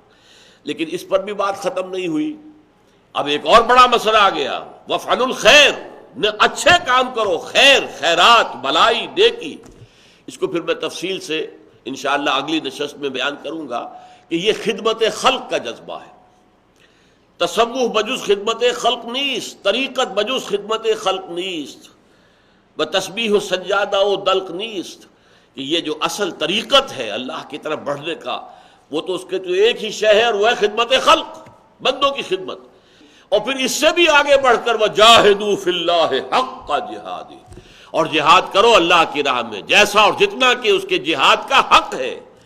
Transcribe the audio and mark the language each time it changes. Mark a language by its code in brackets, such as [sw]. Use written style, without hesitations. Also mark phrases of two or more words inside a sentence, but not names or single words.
[ur] لیکن اس پر بھی بات ختم نہیں ہوئی، اب ایک اور بڑا مسئلہ آ گیا، [ar] وفعلوا الخیر، [ur] اچھے کام کرو، خیر، خیرات، بلائی، نیکی۔ اس کو پھر میں تفصیل سے انشاءاللہ اگلی نشست میں بیان کروں گا کہ یہ خدمت خلق کا جذبہ ہے۔ [fa] تصوف بجز خدمت خلق نیست، طریقت بجز خدمت خلق نیست، بتسبیح و سجادہ و دلق نیست، [ur] کہ یہ جو اصل طریقت ہے اللہ کی طرف بڑھنے کا، وہ تو اس کے تو ایک ہی شے ہے، اور وہ ہے خدمت خلق، بندوں کی خدمت۔ اور پھر اس سے بھی آگے بڑھ کر [ar] وجاہدوا فی اللہ حق جہاد، [ur] اور جہاد کرو اللہ کی راہ میں جیسا اور جتنا کہ اس کے جہاد کا حق ہے۔